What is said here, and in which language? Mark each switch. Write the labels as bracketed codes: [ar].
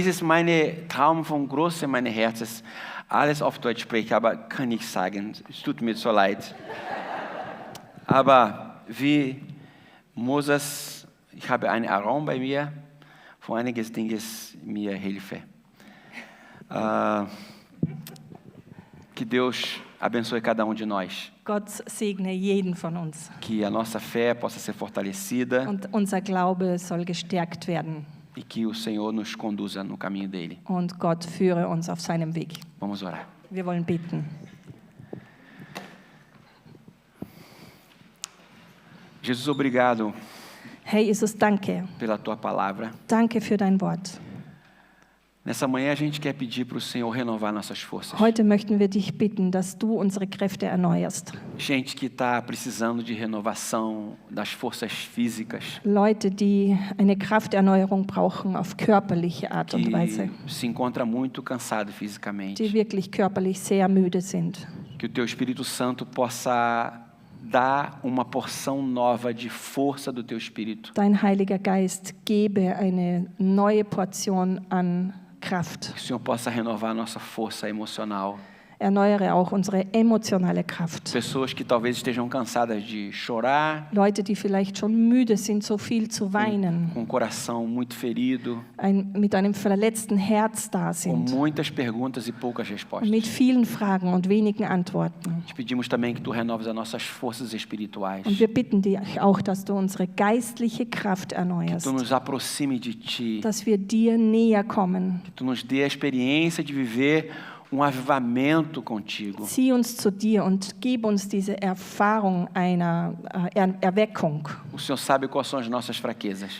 [de] es ist mein Traum vom Großen meines Herzens, alles auf Deutsch sprechen, aber kann ich sagen, es tut mir so leid. Aber wie Moses, ich habe einen Aaron bei mir, von einiges Dinges mir Hilfe. [pt] Que Deus abençoe cada de nós, [de] Gott segne jeden von uns. [pt] que a nossa fé possa ser fortalecida [de] Und unser Glaube soll gestärkt werden. [pt] e que o Senhor nos conduza no caminho dele. [de] Und Gott führe uns auf seinem Weg. [pt] Vamos orar. [de] Wir wollen beten. [pt] Jesus, obrigado [de] Herr Jesus, danke. [pt] pela tua palavra. [de] Danke für dein Wort. [pt] Nessa manhã a gente quer pedir para o Senhor renovar nossas forças. [de] Heute möchten wir dich bitten, dass du unsere Kräfte erneuerst. [pt] Gente que está precisando de renovação das forças físicas, [de] Leute, die eine Krafterneuerung brauchen auf körperliche Art und Weise, [pt] que se encontra muito cansado [de] die [pt] fisicamente. [de] wirklich körperlich sehr müde sind. [pt] Que o teu Espírito Santo possa dar uma porção nova de força do teu Espírito. [de] Dein Heiliger Geist gebe eine neue Portion an Kraft. [pt] Que o Senhor possa renovar a nossa força emocional. [de] Erneuere auch unsere emotionale Kraft. [pt] Pessoas que talvez estejam cansadas de chorar, [de] Leute, die vielleicht schon müde sind, so viel zu weinen, [pt] com o coração muito ferido, [de] mit einem verletzten Herz da [pt] com [de] sind, [pt] muitas perguntas e poucas respostas. [de] mit vielen Fragen und wenigen Antworten. [pt] Te pedimos também que tu renoves as nossas forças espirituais. [de] Und wir bitten dich auch, dass du unsere geistliche Kraft erneuerst, [pt] Tu nos aproxime de ti. [de] dass wir dir näher kommen. [pt] Tu nos dê a experiência de viver avivamento contigo. [de] Zieh uns zu dir und gib uns diese Erfahrung einer Erweckung. [pt] O Senhor sabe quais são as nossas fraquezas.